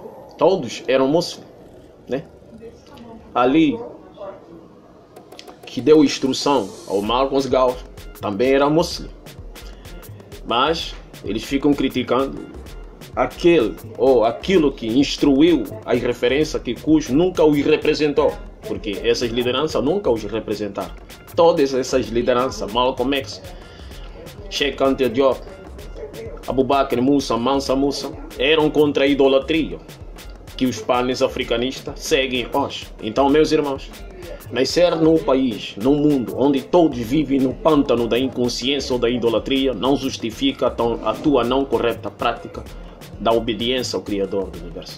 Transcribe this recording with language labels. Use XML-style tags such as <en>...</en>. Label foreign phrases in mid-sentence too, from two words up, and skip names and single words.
<pt>Todos eram muçulmanos, né? Ali, que deu instrução ao Malcolm X, também era muçulmano. Mas eles ficam criticando aquilo que instruiu as referências que Kush nunca os representou, porque essas lideranças nunca os representaram. Todas essas lideranças, Malcolm X, Sheikh Anta Diop, Abu Bakr Musa, Mansa Musa, eram contra a idolatria que os panes africanistas seguem hoje. Então, meus irmãos, nascer num país, num mundo onde todos vivem no pântano da inconsciência ou da idolatria não justifica a tua não correta prática da obediência ao Criador do universo.</pt>